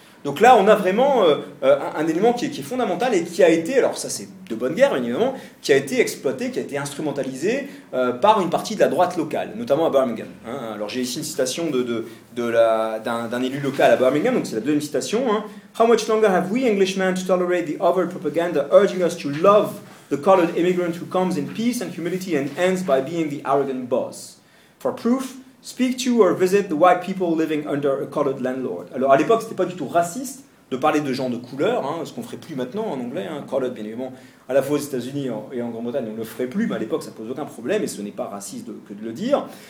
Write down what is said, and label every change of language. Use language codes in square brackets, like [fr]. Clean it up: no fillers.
[fr] Donc là, on a vraiment un élément qui est fondamental et qui a été, alors ça c'est de bonne guerre évidemment, qui a été exploité, qui a été instrumentalisé par une partie de la droite locale, notamment à Birmingham. Hein. Alors j'ai ici une citation d'un élu local à Birmingham, donc c'est la deuxième citation. Hein. [en] « How much longer have we Englishmen to tolerate the overt propaganda urging us to love the colored immigrant who comes in peace and humility and ends by being the arrogant boss? For proof, speak to or visit the white people living under a colored landlord. [fr] » Alors à l'époque, c'était pas du tout raciste de parler de gens de couleur, hein, ce qu'on ferait plus maintenant en anglais, hein, colored bien évidemment, à la fois aux États-Unis et en Grande-Bretagne, on le ferait plus, mais à l'époque ça pose aucun problème et ce n'est pas raciste que de le dire.